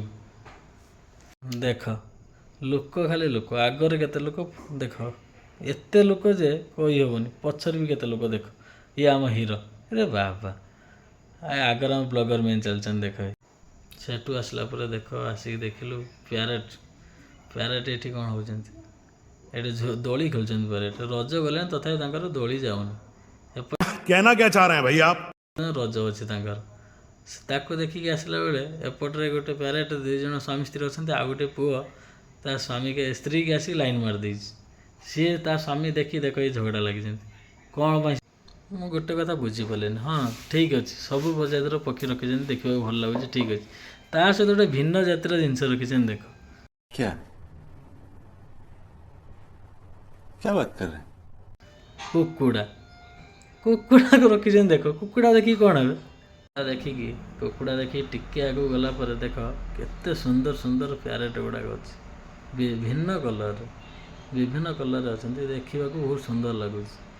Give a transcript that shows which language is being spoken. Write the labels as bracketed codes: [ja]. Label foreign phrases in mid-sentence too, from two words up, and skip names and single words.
[or] ଦେଖ ଲୋକ, ଖାଲି ଲୋକ, ଆଗରେ କେତେ ଲୋକ ଦେଖ, ଏତେ ଲୋକ ଯେ କହିହେବନି, ପଛରେ ବି କେତେ ଲୋକ ଦେଖ। ଇଏ ଆମ ହିରୋ, ରେ ବାବା, ଆଗରେ ଆମ ବ୍ଲଗର ମେନ୍ ଚାଲିଛନ୍ତି ଦେଖ। ସେଠୁ ଆସିଲା ପରେ ଦେଖ, ଆସିକି ଦେଖିଲୁ ପ୍ୟାରେଟ୍। ପ୍ୟାରେଟ୍ ଏଠି କ'ଣ ହେଉଛନ୍ତି? ଏଠି ଦୋଳି ଖେଳୁଛନ୍ତି ପ୍ୟାରେଟ୍। ରଜ ଗଲେଣି ତଥାପି ତାଙ୍କର ଦୋଳି ଯାଉନି। [hi] कहना क्या चाह रहे हैं भाई आप? [or] ରଜ ଅଛି ତାଙ୍କର। ତାକୁ ଦେଖିକି ଆସିଲା ବେଳେ ଏପଟରେ ଗୋଟେ ପ୍ୟାରେଟ୍, 2 ଜଣ ସ୍ୱାମୀ ସ୍ତ୍ରୀ ଅଛନ୍ତି, ଆଉ ଗୋଟେ ପୁଅ ତା ସ୍ତ୍ରୀକି ଆସିକି ଲାଇନ୍ ମାରିଦେଇଛି। ସିଏ ତା ସ୍ୱାମୀ ଦେଖି ଦେଖ ଏଇ ଝଗଡ଼ା ଲାଗିଛନ୍ତି କ'ଣ ପାଇଁ? ମୁଁ ଗୋଟେ କଥା ବୁଝିପାରିଲିନି। ହଁ ଠିକ୍ ଅଛି, ସବୁ ପ୍ରଜାତିର ପକ୍ଷୀ ରଖିଛନ୍ତି, ଦେଖିବାକୁ ଭଲ ଲାଗୁଛି, ଠିକ୍ ଅଛି। ତା ସହିତ ଗୋଟେ ଭିନ୍ନ ଜାତିର ଜିନିଷ ରଖିଛନ୍ତି ଦେଖ। [hi] क्या क्या बात कर रहे हैं? [or] କୁକୁଡ଼ାକୁ ରଖିଛନ୍ତି ଦେଖ। କୁକୁଡ଼ା ଦେଖିକି କ'ଣ ହେବେ? ଦେଖିକି କୁକୁଡ଼ା ଦେଖିକି ଟିକେ ଆଗକୁ ଗଲା ପରେ ଦେଖ କେତେ ସୁନ୍ଦର ସୁନ୍ଦର ପ୍ୟାରେଟ୍ ଗୁଡ଼ାକ ଅଛି, ବିଭିନ୍ନ କଲର୍ରେ ଅଛନ୍ତି, ଦେଖିବାକୁ ବହୁତ ସୁନ୍ଦର ଲାଗୁଛି।